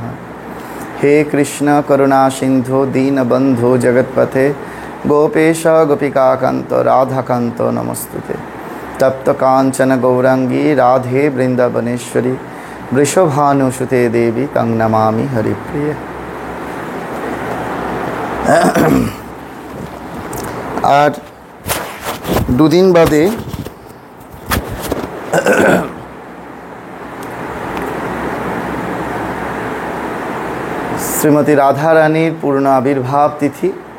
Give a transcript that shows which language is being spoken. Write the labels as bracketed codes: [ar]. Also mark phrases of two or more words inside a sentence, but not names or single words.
[sa] हे कृष्ण करुणा सिंधु दीनबंधु जगत्पथे गोपेश गोपिकाकांत राधाकांत नमस्तुते। तप्त कांचन गौरांगी राधे वृंदावनेश्वरी वृषभानुसुते देवी तं नमामि हरिप्रिय। [bn] আর দুদিন বাদে শ্রীমতী রাধা রানীর পূর্ণ আবির্ভাব তিথি।